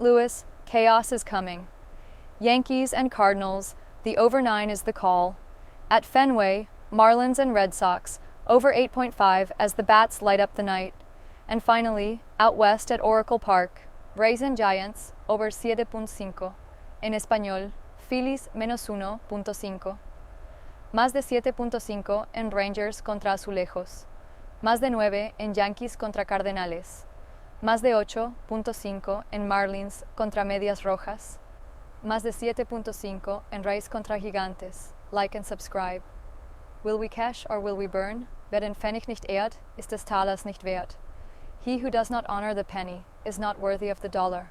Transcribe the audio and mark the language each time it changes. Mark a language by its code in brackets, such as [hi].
[en] Louis, chaos is coming. Yankees and Cardinals, the over 9 is the call. At Fenway, Marlins and Red Sox, over 8.5 as the bats light up the night. And finally, out west at Oracle Park, Rays and Giants, over 7.5. [es] En español, Phillies menos 1.5. Más de 7.5 en Rangers contra Azulejos. Más de 9 en Yankees contra Cardenales. Más de 8.5 en Marlins contra Medias Rojas. Más de 7.5 en Rays contra Gigantes. [en] Like and subscribe. Will we cash or will we burn? [de] Wer den Pfennig nicht ehrt, ist des Talers nicht wert. [en] He who does not honor the penny is not worthy of the dollar.